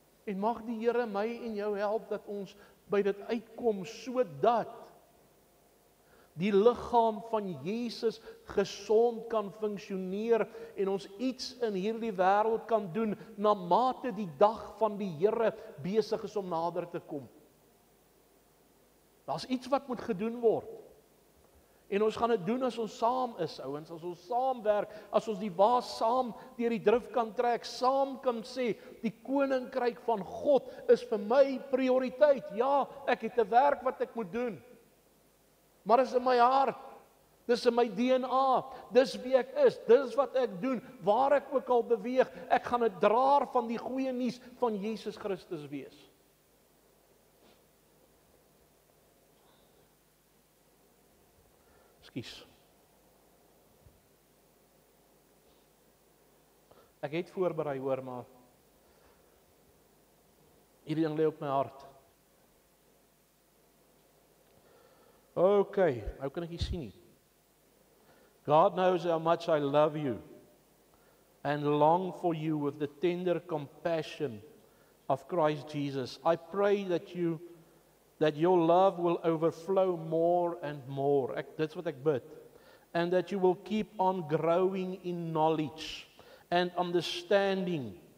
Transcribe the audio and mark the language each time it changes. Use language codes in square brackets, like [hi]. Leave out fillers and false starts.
[af] En mag die Here my en jou help dat ons by dit uitkom, sodat die liggaam van Jesus gesond kan funksioneer en ons iets in hierdie wêreld kan doen na mate die dag van die Here besig is om nader te kom. Daar's iets wat moet gedoen word. En ons gaan dit doen as ons saam is, ouens, as ons saamwerk, as ons die waas saam deur die drif kan trek, saam kan sê, die koninkryk van God is vir my prioriteit. Ja, ek het 'n werk wat ek moet doen. Maar dis in my hart, dis in my DNA, dis wie ek is, dis wat ek doen, waar ek ook al beweeg, ek gaan 'n draer van die goeie nuus van Jesus Christus wees. Ekskuus. Ek het voorberei hoor, maar hierdie ding lê op my hart. Okay, nou kan ek nie sien nie. [en] God knows how much I love you and long for you with the tender compassion of Christ Jesus. I pray that your love will overflow more and more. That's what [af] ek bid. [en] And that you will keep on growing in knowledge and understanding.